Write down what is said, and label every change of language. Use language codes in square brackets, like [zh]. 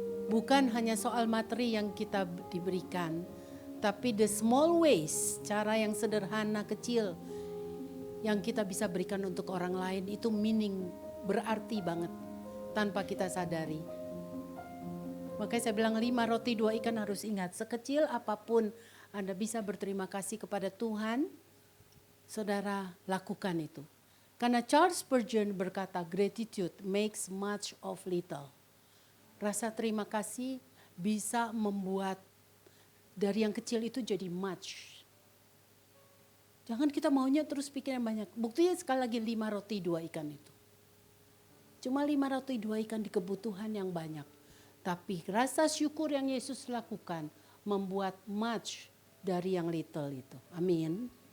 [id] Bukan hanya soal materi yang kita diberikan, tapi [en] the small ways, [id] cara yang sederhana kecil yang kita bisa berikan untuk orang lain itu berarti banget tanpa kita sadari. Makanya saya bilang 5 roti 2 ikan harus ingat. Sekecil apapun Anda bisa berterima kasih kepada Tuhan, saudara lakukan itu. Karena Charles Spurgeon berkata, [en] gratitude makes much of little. [id] Rasa terima kasih bisa membuat dari yang kecil itu jadi much. Jangan kita maunya terus pikir yang banyak. Buktinya sekali lagi 5 roti 2 ikan itu. Cuma 5 roti 2 ikan di kebutuhan yang banyak. Tapi rasa syukur yang Yesus lakukan membuat much dari yang little itu. Amin.